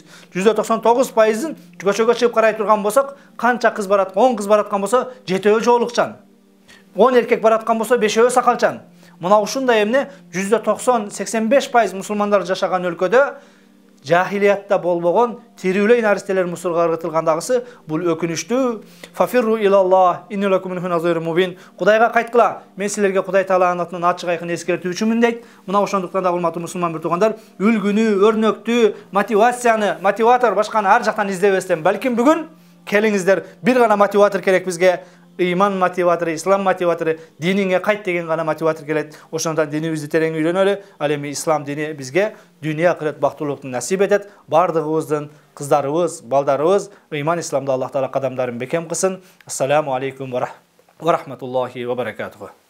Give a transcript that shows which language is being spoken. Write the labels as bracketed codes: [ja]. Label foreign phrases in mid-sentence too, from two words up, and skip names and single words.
[ky] 99%ын көчөгө чыгып карай турган болсок, канча кыз барат, 10 кыз бараткан болсо, 7 жоолукчан. 10 эркек бараткан болсо, 5 сакалчан. Мына ушундай эмне 90-85% мусулмандар жашаган өлкөдө жахилиятта болбогон тирүүлөй наристелер мусурга ыргытылгандагысы бул өкүнүчтүү. [ar] ففروا إلى الله إنكم منه نذير مبين. [ky] Кудайга кайткыла. Мен силерге Кудай Тааланын атынан ачык айкын эскертүүчүмүн дейт. Мына ошондуктан да урматтуу мусулман бир туугандар, үлгүнү, өрнөктү, мотиватор башканы ар жактан издебестен, балким бүгүн келиңиздер бир гана мотиватор керек бизге. Иман мотиватору, ислам мотиватору, дининге кайт деген гана мотиватор келет. Ошондон динибизди терең үйрөнөлү. Ал эми ислам дини бизге дүйнө акырет бактылуулукту насип этет. Бардыгыбыздын кыздарыбыз, балдарыбыз иман исламда Аллах Таала кадамдарын бекем кылсын. [ar] السلام عليكم ورحمة الله وبركاته.